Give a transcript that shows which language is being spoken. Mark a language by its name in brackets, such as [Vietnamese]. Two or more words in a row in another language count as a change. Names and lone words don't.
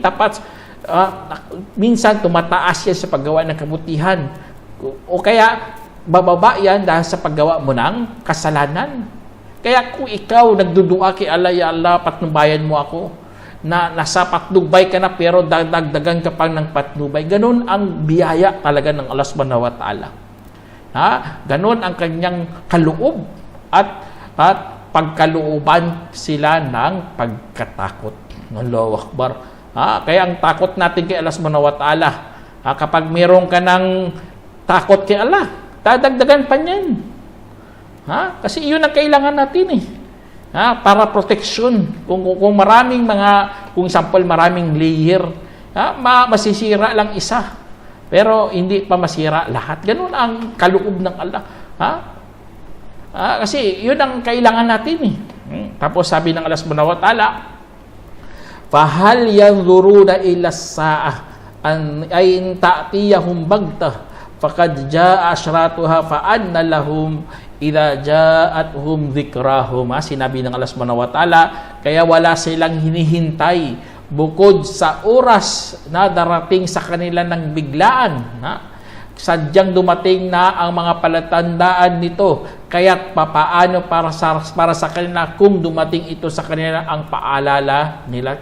[Filipino] Tapos, minsan tumataas yan sa paggawa ng kabutihan. O kaya, bababa yan dahil sa paggawa mo ng kasalanan. Kaya kung ikaw nagdudua kay Allah, [Arabic] يا الله, [Filipino] patnubayan mo ako, na nasa patnubay ka na pero dagdagan ka pa ng patnubay. Ganun ang biyaya talaga ng Allah [Arabic] سبحانه وتعالى. [Filipino] Ganun ang kanyang kaloob at pagkalooban sila ng pagkatakot. [Arabic] الله أكبر. [Filipino] Kaya ang takot natin kay Allah [Arabic] سبحانه وتعالى, [Filipino] kapag meron ka ng takot kay Allah, dadagdagan pa niyan. Kasi yun ang kailangan natin eh. Para protection. Kung maraming kung example, maraming layer, masisira lang isa. Pero hindi pa masira lahat. Ganun ang kaloob ng Allah. Kasi yun ang kailangan natin eh. Tapos sabi ng Allah [Arabic] سبحانه وتعالى, "فهل ينظرون إلا الساعة أن أين تأتيهم بغتة فقد جاء أشراطها فأنى لهم إذا جاءتهم ذكراهم." [Filipino] Sinabi ng Allah [Arabic] سبحانه وتعالى, [Filipino] kaya wala silang hinihintay bukod sa oras na darating sa kanila ng biglaan. Sadyang dumating na ang mga palatandaan nito, kaya't papaano para sa kanila kung dumating ito sa kanila ang paalala nila.